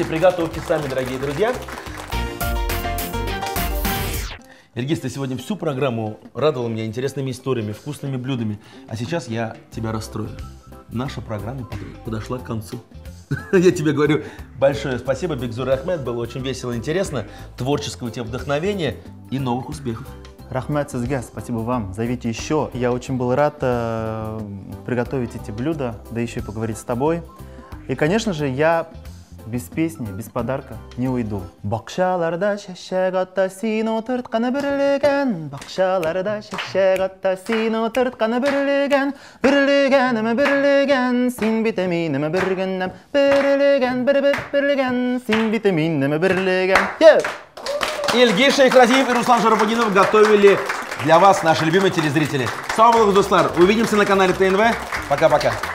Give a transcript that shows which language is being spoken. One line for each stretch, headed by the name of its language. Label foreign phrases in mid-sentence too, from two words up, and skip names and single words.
Russian: Приготовьте сами, дорогие друзья. Ильгиз, ты сегодня всю программу радовал меня интересными историями, вкусными блюдами, а сейчас я тебя расстрою. Наша программа подошла к концу. Я тебе говорю большое спасибо, Бигзур Ахмед, было очень весело и интересно, творческого тебе вдохновения и новых успехов.
Tatar: Рахмат сизге,
Russian: спасибо вам. Зовите еще. Я очень был рад приготовить эти блюда, да еще и поговорить с тобой. И, конечно же, я без песни, без подарка не уйду.
Tatar: Бакшаларда шешек атта син отыртканы бирлеген, бакшаларда шешек атта син отыртканы бирлеген, бирлеген, син витаминиме биргеннем, бирлеген, бирлеген, син витаминиме бирлеген.
Russian: Ильгиз Шейхразиев и Руслан Жарабудинов готовили для вас, наши любимые телезрители.
Tatar: Салам, Дуслар.
Russian: Увидимся на канале ТНВ. Пока-пока.